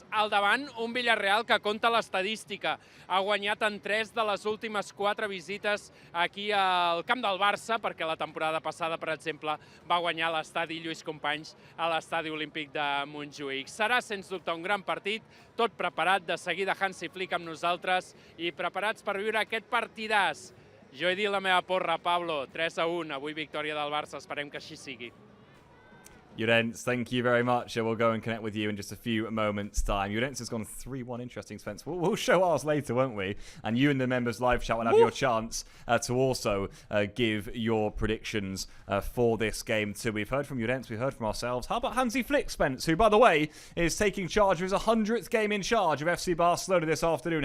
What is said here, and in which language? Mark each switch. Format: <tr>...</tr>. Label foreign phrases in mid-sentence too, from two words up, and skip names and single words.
<ca>Al davant, un Villarreal que compta l'estadística. Ha guanyat en 3 de les últimes 4 visites aquí al camp del Barça, perquè la temporada passada, per exemple, va guanyar l'estadi Lluís Companys a l'estadi olímpic de Montjuïc. Serà, sens dubte, un gran partit, tot preparat, de seguida Hansi Flick amb nosaltres i preparats per viure aquest partidàs. Jo he dit la meva porra, Pablo, 3-1, avui victòria del Barça, esperem que així sigui.</ca> <en>Llorens, thank you very much. We'll go and connect with you in just a few moments' time. Llorens has gone 3-1. Interesting, Spence. We'll show ours later, won't we? And you and the members live chat will have your chance to also give your predictions for this game too. We've heard from Llorens, we've heard from ourselves. How about Hansi Flick, Spence, who, by the way, is taking charge of his 100th game in charge of FC Barcelona this afternoon.</en>